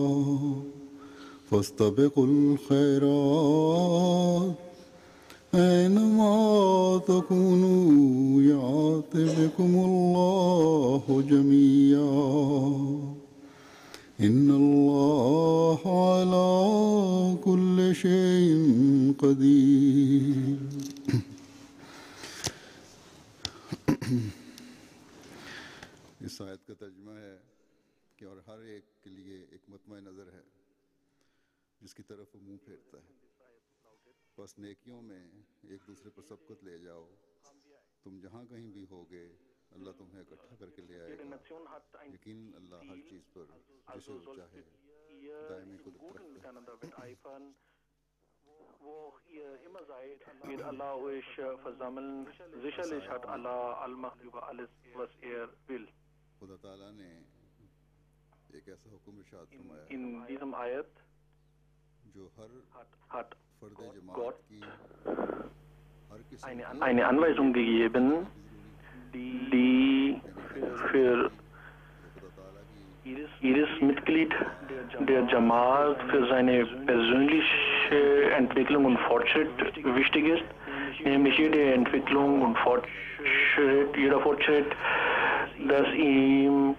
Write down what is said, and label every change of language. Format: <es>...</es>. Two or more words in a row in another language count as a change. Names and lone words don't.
<ar>فاستبقوا الخيرات أينما تكونوا يأت بكم الله جميعا إن الله على كل شيء قدير</ar> <ur>اس آیت کا ترجمہ ہے کہ اور ہر ایک کے لیے ایک مطمح نظر ہے جس کی طرف وہ منہ پھیرتا ہے. بس نیکیوں میں ایک دوسرے پر سبقت لے جاؤ، تم جہاں کہیں بھی ہوگے اللہ تمہیں اکٹھا کرکے لے آئے گا. یقین اللہ ہر چیز پر جسے وہ چاہے دائمی قدرت رکھتا ہے.</ur> <de>Wo auch ihr immer seid, wird Allah euch versammeln. Sicherlich hat Allah Allmacht über alles, was er will.</de> <ur>خدا تعالیٰ نے ایک ایسا حکم ارشاد فرمایا</ur> <de>In diesem Ayat</de> <ur>جو ہر</ur> <de>hat</de> <ur>فرد جماعت</ur> <de>Gott</de> <ur>کی ہر کسی</ur> <de>eine Anweisung gegeben, die für jedes Mitglied der Jamaat für seine persönliche Entwicklung und Fortschritt wichtig ist, nämlich jede Entwicklung und jeder Fortschritt, das ihm</de>